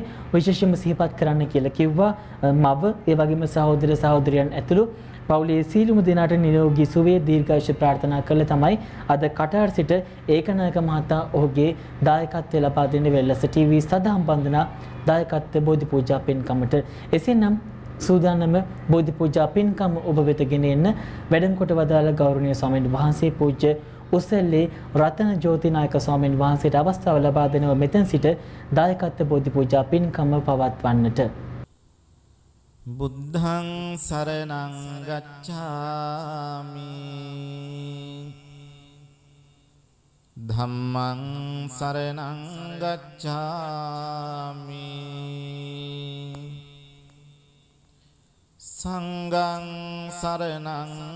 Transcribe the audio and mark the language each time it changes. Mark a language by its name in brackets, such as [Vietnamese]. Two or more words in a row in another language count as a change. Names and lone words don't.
[Sinhala] විශේෂයෙන්ම සිහිපත් කරන්න කියලා කිව්වා මව, ඒ වගේම සහෝදර සහෝදරියන් ඇතුළු පවුලේ සීලුම දෙනාට නිරෝගී සුවය දීර්ඝායුෂ ප්‍රාර්ථනා කළ තමයි අද කටාර සිට ඒකනායක මහතා ඔහුගේ දායකත්වය ලබා දෙන්නේ වෙල්ලස ටීවී සදාම්බන්දනා දායකත්ව බෝධි පූජා පින්කමට. එසේනම් සූදානම බෝධි පූජා පින්කම ඔබ වෙත ගෙන එන්න වැඩම කොට වදාළ ගෞරවනීය ස්වාමීන් වහන්සේ පූජ්‍ය උසල්ලේ රතන ජෝති නායක ස්වාමීන් වහන්සේට අවස්ථාව ලබා දෙනව මෙතෙන් සිට දායකත්ව බෝධි පූජා පින්කම පවත්වන්නට. [Pali] බුද්ධං සරණං ගච්ඡාමි ධම්මං සරණං ගච්ඡාමි සංඝං සරණං